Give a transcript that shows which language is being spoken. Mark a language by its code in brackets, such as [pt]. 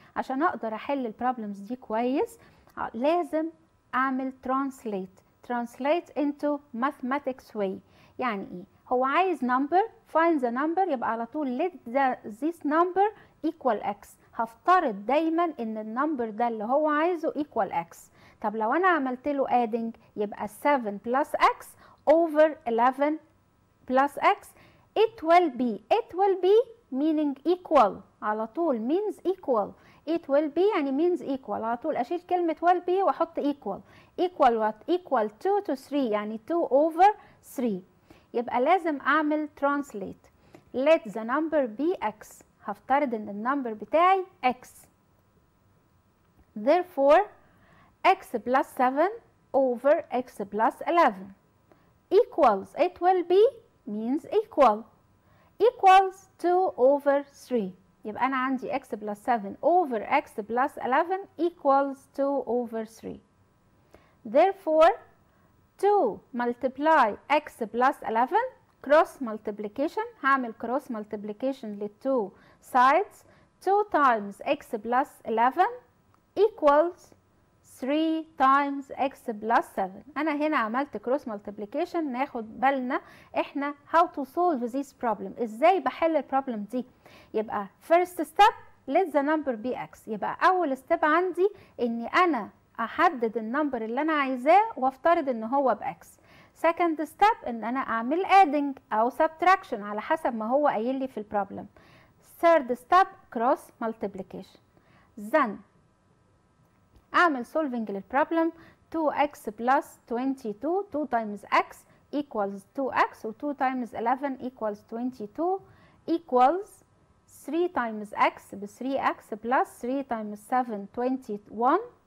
[ar] عشان اقدر احل البروبلمز دي كويس لازم اعمل [en] translate into mathematics way. [ar] يعني ايه؟ هو عايز number، [en] find the number، يبقى على طول let this number equal x. [ar] هفترض دايما ان النمبر ده اللي هو عايزه equal x. طب لو انا عملت له adding يبقى [en] 7 plus x over 11 plus x it will be meaning equal. [ar] على طول means equal. it will be يعني means equal. على طول اشيل كلمة will be واحط equal. [en] equal what؟ equal 2 to 3 يعني 2 over 3. [ar] يبقى لازم اعمل translate. [en] let the number be x. [ar] هفترض ان النمبر بتاعي x. [en] therefore x plus 7 over x plus 11 equals it will be means equal equals 2 over 3. [ar] يبقى أنا عندي [en] x plus 7 over x plus 11 equals 2 over 3. Therefore 2 multiply x plus 11 cross multiplication. [ar] هعمل cross multiplication للتو sides. [en] 2 times x plus 11 equals 3 times x plus 7. [ar] أنا هنا عملت cross multiplication. ناخد بالنا إحنا [en] how to solve this problem. [ar] إزاي بحل البروبلم دي؟ يبقى first step [en] let the number be x. [ar] يبقى أول step عندي إني أنا أحدد النمبر اللي أنا عايزاه وافترض إن هو بإكس. [en] second step [ar] إن أنا أعمل adding أو subtraction على حسب ما هو قايل لي في البروبلم. [en] third step cross multiplication. then [ar] أعمل solving للبروبلم. [en] 2x plus 22 2 times x equals 2x و 2 times 11 equals 22 equals 3 times x ب 3x plus 3 times 7 21.